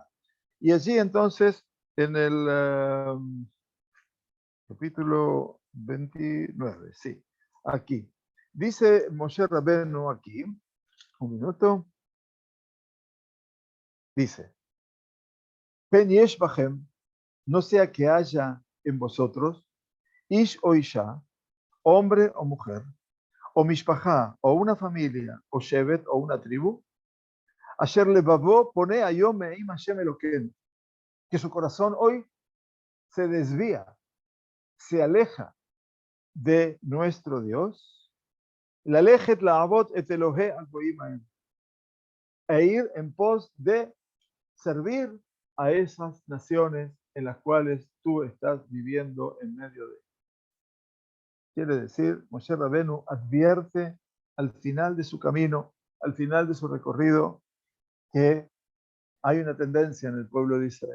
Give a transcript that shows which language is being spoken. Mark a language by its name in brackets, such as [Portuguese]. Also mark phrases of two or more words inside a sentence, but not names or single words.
[Spanish] Y allí entonces, en el capítulo 29, sí, aquí, dice Moshe Rabbeinu aquí, un minuto, dice, [Hebrew] פן יש בכם, [Spanish] no sea que haya en vosotros, [Hebrew] איש או אשה, [Spanish] hombre o mujer, o mishpachá, o una familia, o shevet, o una tribu, [Hebrew] אשר לבבו פונה היום מעם השם אלקינו, [Spanish] que su corazón hoy se desvía, se aleja de nuestro Dios, [Hebrew] ללכת לעבוד את אלהי הגוים, [Spanish] e ir en pos de servir a esas naciones en las cuales tú estás viviendo en medio de. Quiere decir, Moshe Rabenu advierte al final de su camino, al final de su recorrido, que hay una tendencia en el pueblo de Israel.